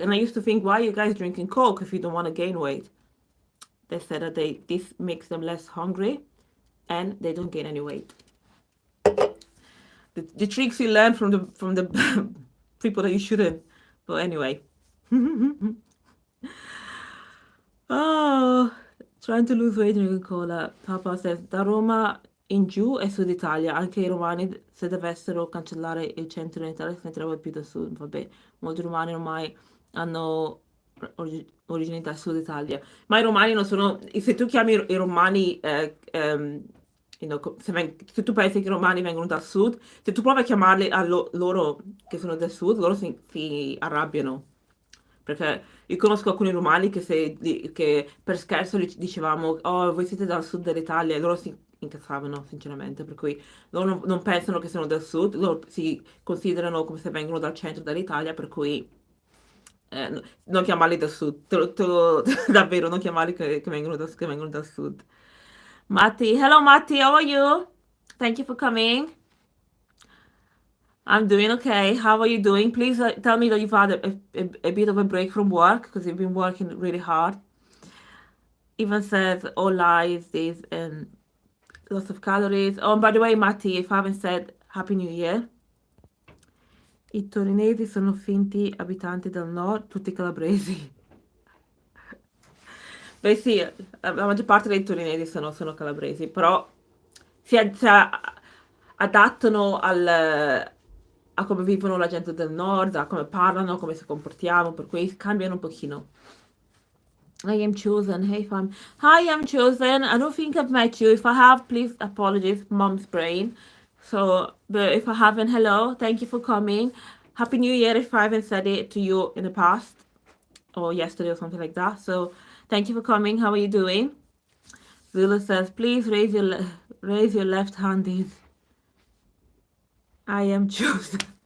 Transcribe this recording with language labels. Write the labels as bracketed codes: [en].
[en] And I used to think, why are you guys drinking Coke if you don't want to gain weight? They said that this makes them less hungry and they don't gain any weight. The tricks you learn from the people that you shouldn't. But anyway. Oh, trying to lose weight drinking cola. Papa says, [it] da Roma in giù e Sud Italia, anche i romani se dovessero cancellare il centro in Italia si metterebbero più da sud. Vabbè, molti romani ormai hanno origini dal Sud Italia. Ma i romani non sono... Se tu chiami i romani... se tu pensi che i romani vengono dal sud, se tu provi a chiamarli a loro che sono del sud, loro si arrabbiano. Perché io conosco alcuni romani che per scherzo dicevamo, oh, voi siete dal sud dell'Italia, e loro si incazzavano, sinceramente, per cui loro non pensano che siano del sud, loro si considerano come se vengono dal centro dell'Italia, per cui non chiamarli del sud, davvero, non chiamarli che vengono dal sud. [en] Matti, hello Matti, how are you? Thank you for coming. I'm doing okay. How are you doing? Please tell me that you've had a bit of a break from work because you've been working really hard. Even says all lies, this and lots of calories. Oh, and by the way, Matti, if I haven't said Happy New Year. [it] I torinesi sono finti abitanti del nord, tutti calabresi. Beh sì, la maggior parte dei torinesi sono calabresi, però si adattano a come vivono la gente del nord, a come parlano, come si comportiamo, per cui cambiano un pochino. [en] I am chosen. Hey fam. Hi, I'm chosen. I don't think I've met you. If I have, please apologies, mom's brain. So, but if I haven't, hello, thank you for coming. Happy New Year if I haven't said it to you in the past or yesterday or something like that. So, thank you for coming. How are you doing? Zula says, please raise your left hand in. I am chosen.